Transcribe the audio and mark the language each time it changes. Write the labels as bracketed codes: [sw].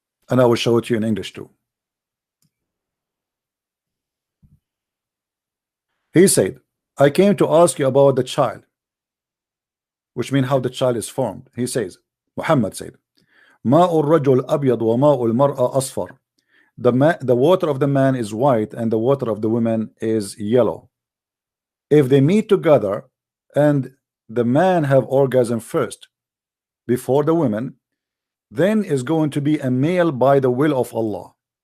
[en] And I will show it to you in English too. He said, I came to ask you about the child, which means how the child is formed. He says, Muhammad said, [ar] ماء الرجل أبيض وماء المرأة أصفر. [en] The water of the man is white and the water of the woman is yellow. If they meet together and the man have orgasm first before the woman, then is going to be a male by the will of Allah.